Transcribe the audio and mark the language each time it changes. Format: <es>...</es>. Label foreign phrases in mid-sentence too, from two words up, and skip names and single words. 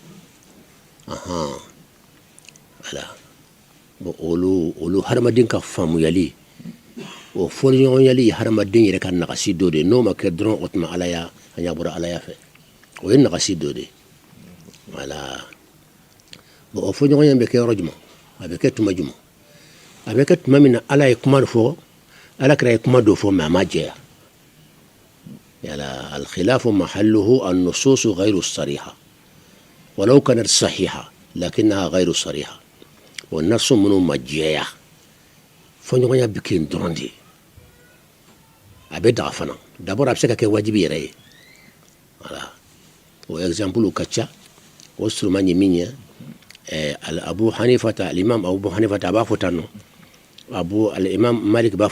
<fr>voilà bon</fr> <bm>olu hadamaden ka faamuyali o fɔɲɔgɔnyali ye hadamaden yɛrɛ ka nagasi dɔ de n'o ma kɛ dɔrɔn o tuma ala y'a bɔra ala fɛ o ye nagasi dɔ de</bm> <fr>voilà bon</fr> <bm>o fɔɲɔgɔnya bɛ kɛ yɔrɔ jumɛn a bɛ kɛ tuma jumɛn a bɛ kɛ tuma min na ala ye kuma dɔ fɔ ala kɛra ye kuma dɔ fɔ mais a ma jɛya yala</bm> <ar>الخلاف محله النصوص غير الصريحة ولو كانت صحيحة لكنها غير صريحة</ar> <bm>o nasu minnu ma jɛya fɔɲɔgɔnya bɛ kɛ dɔrɔn de a bɛ daga fana d'abord a bɛ se ka kɛ wajibi yɛrɛ ye voilà o exemple ka ca o suruma ye min ye Abu Hanifata al-Imam Abu Hanifata a b'a fɔ tan nɔ al-Imam Malik b'a fɔ</bm>